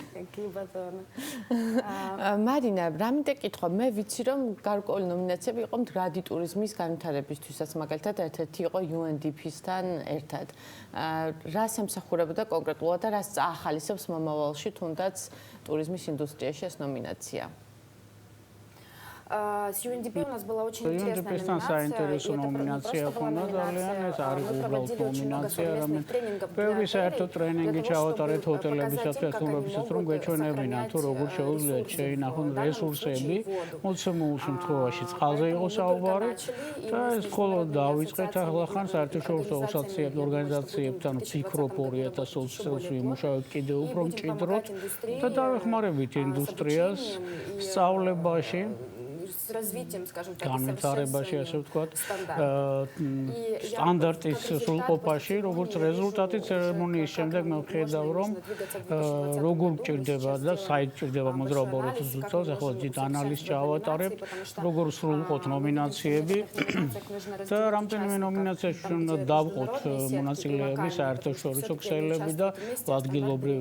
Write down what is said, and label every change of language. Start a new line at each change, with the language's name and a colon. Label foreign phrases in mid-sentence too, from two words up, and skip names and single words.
Georgian: მარინა, რამე კითხვა, მე ვიცი რომ გარკვეული ნომინაციები იყო მდგრადი ტურიზმის განვითარებისთვისაც, მაგალითად ერთ-ერთი იყო UNDP-სთან ერთად. რას ემსახურებოდა კონკრეტულად და რას წაახალისებს მომავალში თუნდაც ტურიზმის ინდუსტრიაში ეს ნომინაცია?
Russian: С UNDP у нас была очень интересная номинация.
Georgian: ძალიან ეს არის უბრალოდ ნომინაცია, რამე ბევრი საერთო ტრენინგი ჩავატარეთ ჰოტელებისათვის, თუმრობისათვის, რომ გვეჩვენებინან თუ როგორ შეუძლიათ შეინახონ რესურსები, მოცემულ შემთხვევაში წყალზე იყო საუბარი და ეს მხოლოდ დავიწყეთ ახლახან საერთაშორისო ორგანიზაციებთან ვფიქრობ 2020 წელს ვიმუშავებთ კიდევ უფრო მჭიდროდ და დავეხმარებით ინდუსტრიას სწავლებაში
Russian: с развитием, скажем так,
Georgian: განვითარებაში, ასე ვთქვათ, სტანდარტის სრულყოფაში, როგორც რეზულტატი ცერემონიის შემდეგ მე ვხედავ, რომ როგორ გჭირდება და საით გჭირდება მოძრაობა 2020 წელს, ახლა დიდ ანალიზს ჩავატარებთ, როგორ სრულყოფთ ნომინაციები და რამდენიმე ნომინაციაში უნდა დავყოთ მონაწილეები, საერთაშორისო ქსელები და ადგილობრივები.